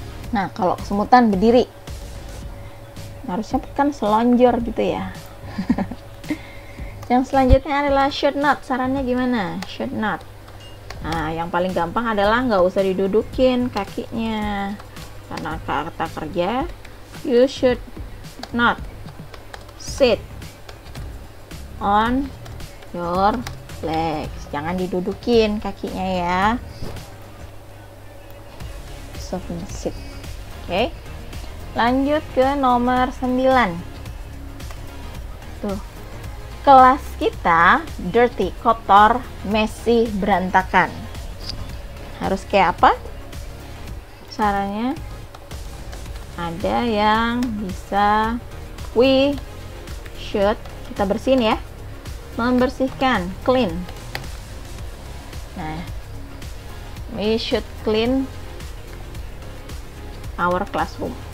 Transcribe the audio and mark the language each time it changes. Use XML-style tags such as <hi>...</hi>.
<id>Nah, kalau kesemutan berdiri. Harusnya kan selonjor gitu ya. Yang selanjutnya adalah should not. Sarannya gimana? Should not. Nah, yang paling gampang adalah nggak usah didudukin kakinya. Karena kata kerja,</id> <en>you should not sit on your legs.</en> <id>Jangan didudukin kakinya ya. Sit. Oke. Lanjut ke nomor 9. Tuh. Kelas kita dirty, kotor, messy, berantakan. Harus kayak apa? Caranya ada yang bisa we should, kita bersihin ya. Membersihkan, clean.</id> <en>Nah, we should clean our classroom.</en>